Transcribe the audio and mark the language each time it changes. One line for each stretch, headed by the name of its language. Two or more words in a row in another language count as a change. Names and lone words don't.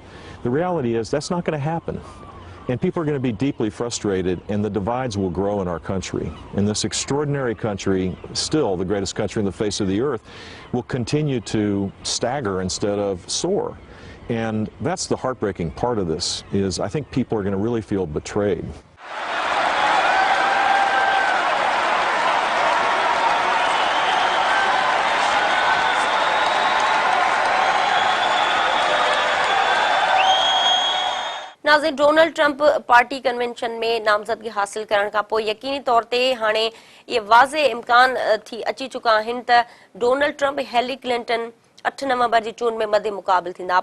English: The reality is that's not going to happen. And people are going to be deeply frustrated, and the divides will grow in our country. And this extraordinary country, still the greatest country on the face of the earth, will continue to stagger instead of soar. And that's the heartbreaking part of this, is I think people are going to really feel betrayed.
Sindhi: नाज़रीन, डोनाल्ड ट्रंप
English: party convention
Sindhi: में नामज़दगी हासिल करण खां पोइ यकीनी तौर ते हाणे इहे वाज़े इम्कान थी अची चुका आहिनि त डोनाल्ड ट्रंप हेलरी क्लिंटन 8 नवंबर जी चूंड में मदे मुक़ाबिल थींदा।